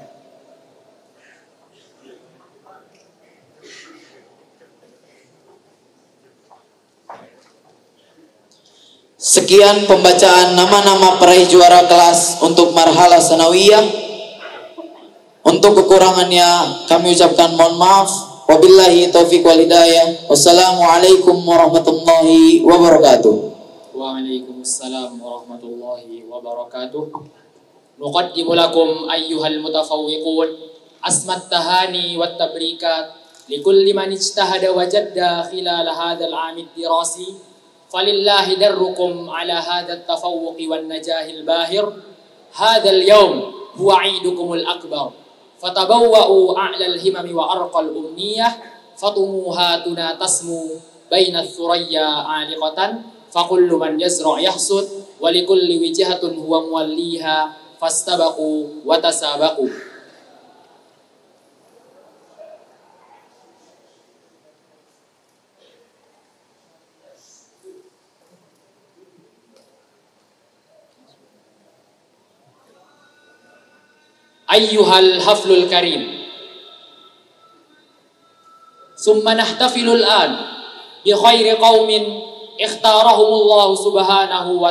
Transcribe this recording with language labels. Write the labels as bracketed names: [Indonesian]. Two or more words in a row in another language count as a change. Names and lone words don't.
[Indonesian] Sekian pembacaan nama-nama peraih juara kelas untuk marhalah sanawiyah. Untuk kekurangannya kami ucapkan mohon maaf. [Arabic] وبالله التوفيق والهداية. والسلام عليكم ورحمة الله وبركاته. وعليكم السلام ورحمة الله وبركاته. نقدم لكم أيها المتفوقون أسمى التهاني والتبريكات لكل من اجتهد وجد خلال هذا العام الدراسي فلله دركم على هذا التفوق والنجاح الباهر. هذا اليوم هو عيدكم الأكبر فتبوؤوا أعلى الهمم وأرقى الأمنية فطموحاتنا تسمو بين الثريا عالقة فكل من يزرع يحصد ولكل وجهة هو موليها فاستبقوا وتسابقوا. أيها الحفل الكريم ثم نحتفل الآن بخير قوم اختارهم الله سبحانه و